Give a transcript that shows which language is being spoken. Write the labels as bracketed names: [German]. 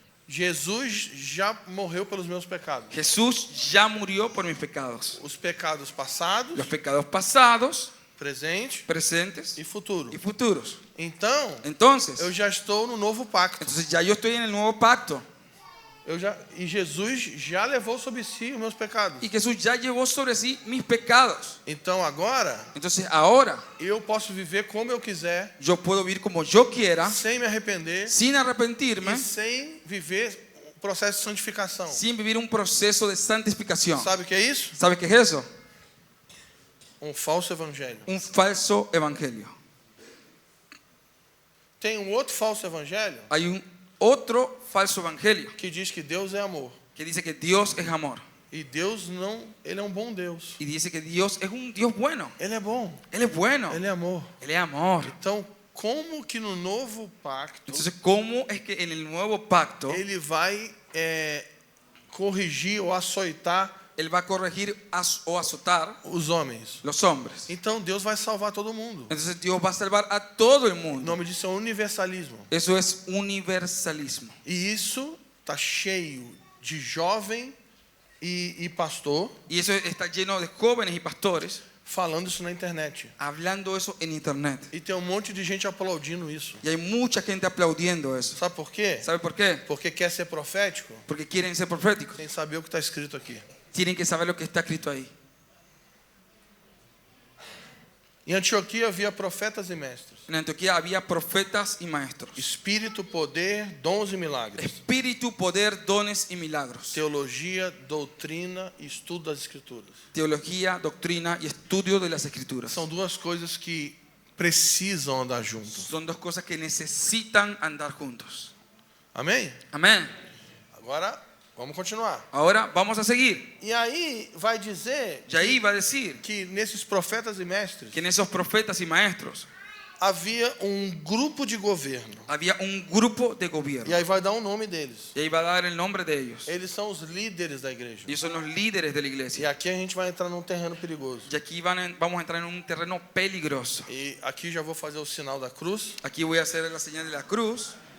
[Portuguese] Jesus já morreu pelos meus pecados. [Spanish] Jesús ya murió por mis pecados. [Portuguese] Os pecados passados, [Spanish] Los pecados pasados, [Portuguese] presente [Spanish] presentes [Portuguese] e futuro. [Spanish] y futuros. [Portuguese] Então, [Spanish] Entonces, [Portuguese] eu já estou no novo pacto. [Spanish] ya yo estoy en el nuevo pacto. [Portuguese] E Jesus já levou sobre si os meus pecados. [Spanish] Y Jesús ya llevó sobre sí mis pecados. [Portuguese] Então agora, [Spanish] Entonces ahora [Portuguese] eu posso viver como eu quiser, [Spanish] yo puedo vivir como yo quiera, [Portuguese] sem me arrepender [Spanish] sin arrepentirme, [Portuguese] e sem viver o processo de santificação. [Spanish] sin vivir un proceso de santificación. [Portuguese] Sabe o que é isso? [Spanish] ¿Sabe qué es eso? [Portuguese] Um falso evangelho. [Spanish] Un falso evangelio. [Portuguese] Tem um outro falso evangelho [Spanish] Hay un otro falso evangelio [Portuguese] que diz que Deus é amor. [Spanish] que dice que Dios es amor. [Portuguese] E Deus não, ele é um bom Deus. [Spanish] Y dice que Dios es un Dios bueno. [Portuguese] Ele é bom, [Spanish] Él es bueno. [Portuguese] ele é amor. [Spanish] Él es amor. [Portuguese] Então, como que no novo pacto [Spanish] Entonces, ¿cómo es que en el nuevo pacto [Portuguese] ele vai corrigir ou açoitar [Spanish] Él va a corregir o azotar [Portuguese] os homens? [Spanish] los hombres? [Portuguese] Então Deus vai salvar todo mundo. [Spanish] Entonces Dios va a salvar a todo el [Portuguese] O [Spanish] mundo. [Portuguese] nome disso é universalismo. [Spanish] Eso es universalismo. [Portuguese] E isso está cheio de jovem e pastor [Spanish] Y eso está lleno de jóvenes y pastores [Portuguese] falando isso na internet. [Spanish] hablando eso en internet. [Portuguese] E tem um monte de gente aplaudindo isso. [Spanish] Y hay mucha gente aplaudiendo eso. [Portuguese] Sabe por quê? [Spanish] ¿Sabe por qué? [Portuguese] Porque quer ser profético [Spanish] Porque quieren ser proféticos. [Portuguese] sem saber o que está escrito aqui. [Spanish] Tienen que saber lo que está escrito ahí. [Portuguese] Em Antioquia havia profetas e mestres. [Spanish] En Antioquía había profetas y maestros. [Portuguese] Espírito, poder, dons e milagres. [Spanish] Espíritu, poder, dones y milagros. [Portuguese] Teologia, doutrina e estudo das escrituras. [Spanish] Teología, doctrina y estudio de las escrituras. [Portuguese] São duas coisas que precisam andar juntos. [Spanish] Son dos cosas que necesitan andar juntos. [Portuguese] Amém? [Spanish] Amén. [Portuguese] Agora, vamos continuar. [Spanish] Ahora vamos a seguir. [Portuguese] E aí vai dizer [Spanish] Y ahí va a decir [Portuguese] que nesses profetas e mestres [Spanish] que en esos profetas y maestros [Portuguese] havia grupo de governo. [Spanish] había un grupo de [Portuguese] E [Spanish] gobierno. [Portuguese] aí vai dar o nome deles. [Spanish] Y ahí va a dar el nombre de ellos. [Portuguese] Eles são os líderes da igreja. [Spanish] Ellos son los líderes de la [Portuguese] E [Spanish] iglesia. [Portuguese] aqui a gente vai entrar num terreno perigoso. [Spanish] Y aquí vamos a entrar en un terreno peligroso. [Portuguese] E aqui já vou fazer o sinal da cruz [Spanish] Aquí voy a hacer la señal de la cruz